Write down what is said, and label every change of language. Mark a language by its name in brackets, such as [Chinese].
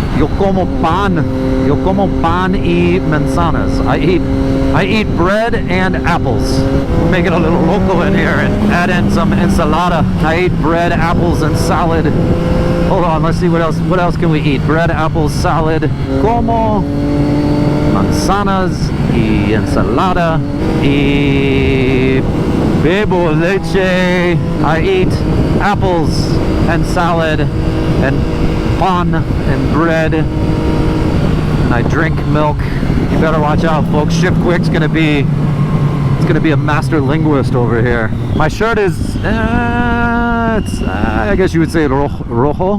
[Spanish] Yo como pan y manzanas. [English] I eat bread and apples. Make it a little local in here and add in some ensalada. I eat bread, apples, and salad. Hold on, let's see what else can we eat? Bread, apples, salad. [Spanish] Como manzanas y ensalada y bebo leche. [English] I eat apples and salad and pan and bread, and I drink milk. You better watch out, folks. Shift Quick's gonna be a master linguist over here. My shirt is I guess you would say rojo.